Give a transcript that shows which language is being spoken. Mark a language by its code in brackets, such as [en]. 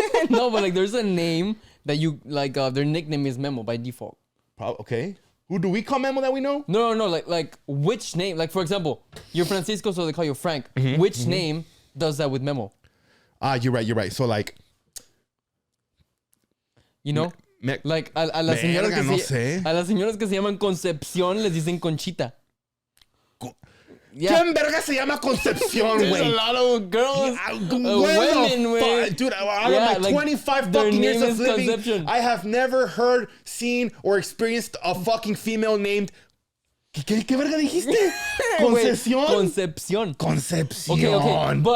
[en] No, but like, there's a name that you like. Their nickname is Memo by default. Okay. Who do we call Memo that we know? No. Like which name? Like, for example, you're Francisco, so they call you Frank. Which name does that with Memo? You're right. So like, you know. [es] Like a las señoras que se llaman Concepción les dicen Conchita. ¿Quién verga se llama Concepción, güey? [en] There's a lot of girls, women, [es] güey. [en] Dude, out of my 25 fucking years of living, Conception. I have never heard, seen, or experienced a fucking female named... [es] ¿Qué verga dijiste? Concepción. Concepción. [en] Okay.